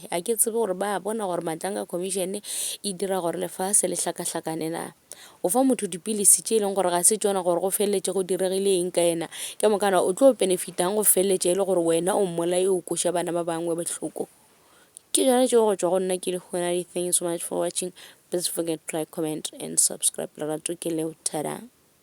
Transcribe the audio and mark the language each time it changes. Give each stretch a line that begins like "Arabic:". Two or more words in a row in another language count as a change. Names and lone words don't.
Northern Sotho: A ke tsebe gore ba bona gore Matlanga Commission e dira gore lefase le hlakahlakane na? O fa motho dipilisi tše e leng gore ga se tšona gore go feleletše go diregile eng ka ena, ke mokana o tlo benefitang go feleletše e le gore wena o mmolai o koša bana ba bangwe bohloko. Ke jone tšeo go tšwa go nna ke le Kgonadi.
English: Thank you so much for watching. Please forget to like, comment and subscribe.
Northern Sotho: Lerato ke leo, tada.